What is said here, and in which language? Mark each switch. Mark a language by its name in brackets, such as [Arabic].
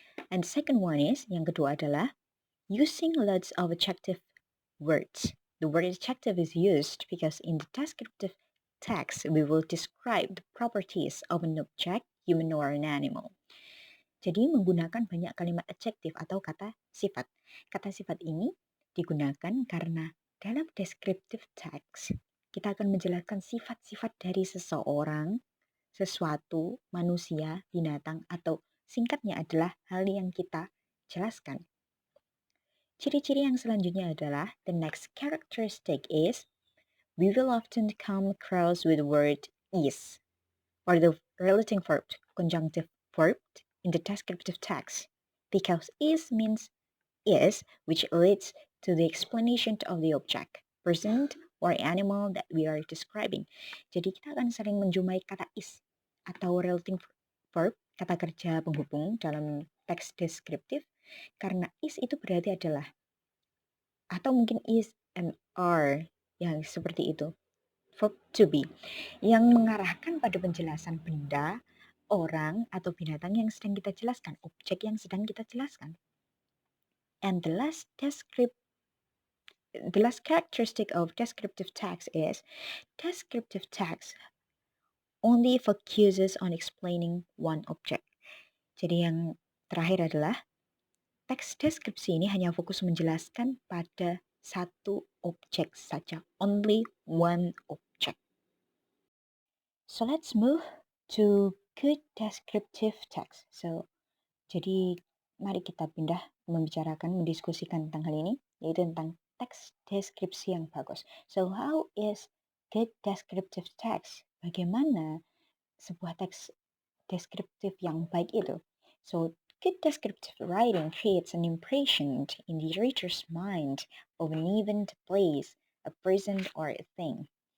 [English] And the second one is, [Indonesian] yang kedua adalah [English] using lots of adjective words. The word adjective is used because in the descriptive text we will describe the properties of an object, human or an animal. [Indonesian] Jadi menggunakan banyak kalimat adjektif atau kata sifat. Kata sifat ini digunakan karena dalam descriptive text kita akan menjelaskan sifat-sifat dari seseorang, sesuatu, manusia, binatang, atau singkatnya adalah hal yang kita jelaskan. Ciri-ciri yang selanjutnya adalah [English] the next characteristic is we will often come across with the word is or the relating verb, conjunctive verb in the descriptive text because is means is, which leads to the explanation of the object, person, or animal that we are describing. [Indonesian] Jadi kita akan sering menjumpai kata is atau relating verb, kata kerja penghubung dalam teks deskriptif karena is itu berarti adalah atau mungkin is and are yang seperti itu. Verb to be yang mengarahkan pada penjelasan benda, orang, atau binatang yang sedang kita jelaskan, objek yang sedang kita jelaskan. [English] And the last characteristic of descriptive text is descriptive text only focuses on explaining one object. [Indonesian] Jadi yang terakhir adalah teks deskripsi ini hanya fokus menjelaskan pada satu objek saja, [English] only one object. So let's move to good descriptive text. [Indonesian] Jadi mari kita pindah mendiskusikan tentang hal ini, yaitu tentang teks deskripsi yang bagus. [English] So how is good descriptive text? [Indonesian] Bagaimana sebuah teks deskriptif yang baik itu? [English] So good descriptive writing creates an impression in the reader's mind of an event, place, a person, or a thing.